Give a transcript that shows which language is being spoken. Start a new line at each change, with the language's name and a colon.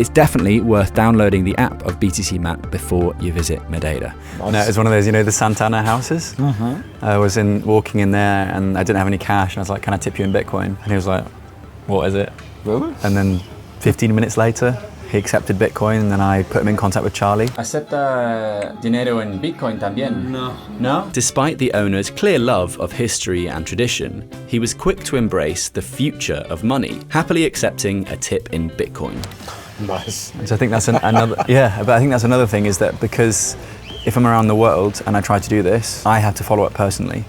English: It's definitely worth downloading the app of BTCMap before you visit Madeira. Nice. No, it was one of those, the Santana houses. I was walking in there and I didn't have any cash. I was like, can I tip you in Bitcoin? And he was like, what is it? Really? And then 15 minutes later, he accepted Bitcoin, and then I put him in contact with Charlie.
Spanish: ¿Acepta dinero en Bitcoin también? No?
English: Despite the owner's clear love of history and tradition, he was quick to embrace the future of money, happily accepting a tip in Bitcoin. Nice. So I think that's another, yeah, but I think that's another thing is that because if I'm around the world and I try to do this, I have to follow it personally.